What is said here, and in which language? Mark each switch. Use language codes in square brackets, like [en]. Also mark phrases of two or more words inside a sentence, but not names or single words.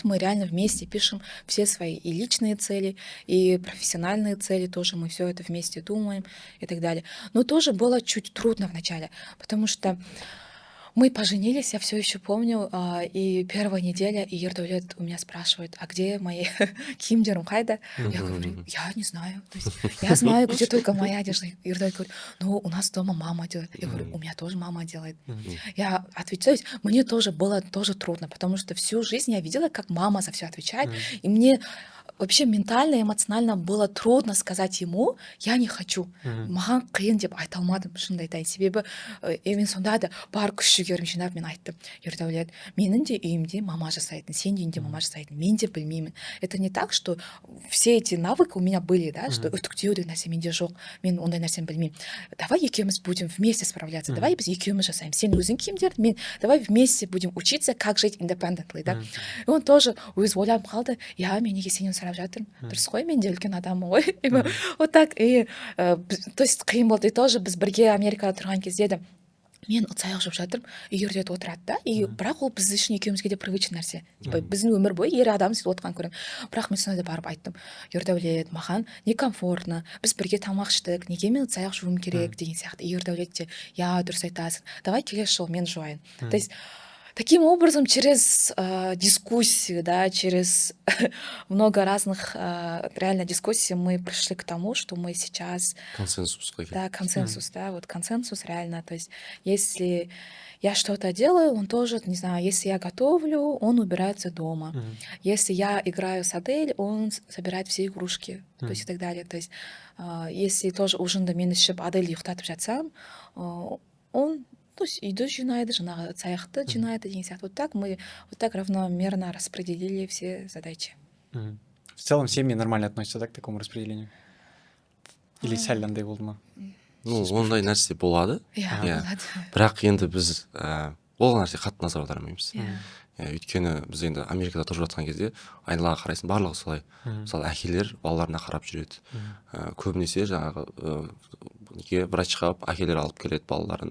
[ru] Мы реально вместе пишем все свои и личные цели, и профессиональные цели тоже. Мы все это вместе думаем и так далее. Но тоже было чуть трудно вначале, потому что мы поженились, я все еще помню, и первая неделя, и Ердәулет у меня спрашивает, а где мои [kk] киімдерім қайда? [ru] Я говорю, я не знаю. То есть я знаю, где только моя одежда. Ердәулет говорит, у нас дома мама делает. Я говорю, у меня тоже мама делает. Я отвечаю, мне тоже было трудно, потому что всю жизнь я видела, как мама за все отвечает, и мне вообще ментально, эмоционально было трудно сказать ему, я не хочу. [kk] Маған қиын деп айта алмадым, шынымды айтайын. Себебі мен сонда да бар күш жігерім жинап мен айттым, Ердәулет, менің де үйімде мама жасайтын, сен де үйінде мама жасайтын, мен де білмеймін. [ru] Это не так, что все эти навыки у меня были, да, что [kk] үтіктеу деген нәрсе менде жоқ, мен ондай нәрсені білмеймін. [ru] Давай екеуміз будем вместе справляться, давай [kk] біз екеуміз жасаймыз. Сен өзің киімдерді, мен [ru] давай вместе будем учиться, как жить independently, да. И он тоже [kk] өз ойланып қалды, я, мен неге сенен сұрап жатырмын, дұрыс қой, мен де үлкен адаммын ғой. [ru] Вот так, то есть [kk] қиын болды. [ru] И тоже [kk] біз бірге Америкада тұрған кезде де мен ыдыс аяқ жуып жатырмын, Ердәулет отырады да, и бірақ ол біз үшін екеумізге де привычный нәрсе. Типа біздің өмір бойы ер адам сөйтіп отырған көремін. Бірақ мен сонда да барып айттым, Ердәулет, маған некомфортно, біз бірге тамақ іштік, неге мен ыдыс аяқ жууым керек деген сияқты. Ердәулет те, я, дұрыс айтасың, давай келесі жолы мен жуайын. [ru] То есть таким образом, через дискуссию, да, через много разных реально дискуссий мы пришли к тому, что мы сейчас... Консенсус. Да, консенсус, да, вот консенсус реально. То есть если я что-то делаю, он тоже, не знаю, если я готовлю, он убирается дома. Если я играю с Адель, он собирает все игрушки, то есть и так далее. То есть если тоже [kk] ужинда мен ішіп Адель ұйықтатып жатсам, [ru] он... То есть [kk] үйді жинайды, жаңағы цаяқты жинайды деген сияқты. [ru] Вот так равномерно распределили все задачи. В целом семьи нормально относятся, да, к такому распределению? [kk] Или сәл андай болды ма? Ну, ондай нәрсе болады. Иә, болады. Бірақ енді біз ол нәрсе қатты назар аудармаймыз. Өйткені біз енді Америкада тұрып жатқан кезде айналаға қарайсың, барлығы солай. Мысалы, әкелер балаларына қарап жүреді. Көбінесе жаңағы врачқа әкелер алып келеді балаларын.